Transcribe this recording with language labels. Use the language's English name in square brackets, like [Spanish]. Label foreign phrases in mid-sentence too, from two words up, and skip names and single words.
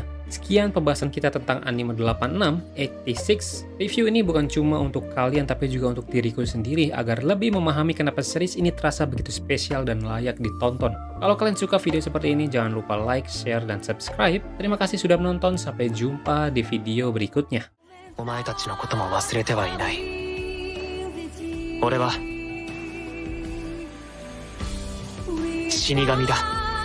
[Indonesian] Sekian pembahasan kita tentang anime 86, 86. Review ini bukan cuma untuk kalian tapi juga untuk diriku sendiri agar lebih memahami kenapa series ini terasa begitu spesial dan layak ditonton. Kalau kalian suka video seperti ini, jangan lupa like, share, dan subscribe. Terima kasih sudah menonton, sampai jumpa di video berikutnya. [Japanese] お前たちのことも忘れてはいない。俺は死神だ。